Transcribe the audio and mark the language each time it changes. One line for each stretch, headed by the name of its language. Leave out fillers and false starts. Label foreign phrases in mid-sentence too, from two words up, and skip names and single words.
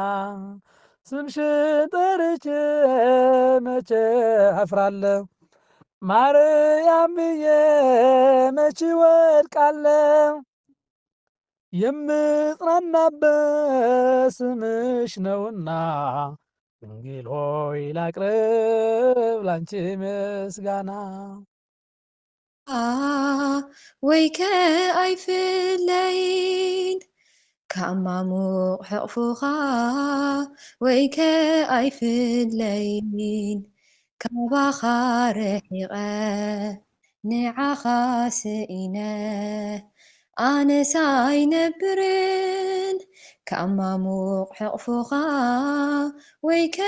Amharic: ስምሽን ጠርቼ መቼ አፍራለሁ ማርያም ብዬ መቼ ወድቃለሁ። የምጽናናበት ስምሽ ነውና ድንግል ሆይ ላቅርብ ላንቺ ምስጋና።
Tigrinya: ወይ ከአይፍለይን ከኣማሙቕ ሕቕፉኻ ወይ ከኣይፍለይን ካባኻ ርሒቐ ንዓኻ ስኢነ ኣነሳ ኣይነብርን ከኣማሙቕ ሕቕፉኻ ወይ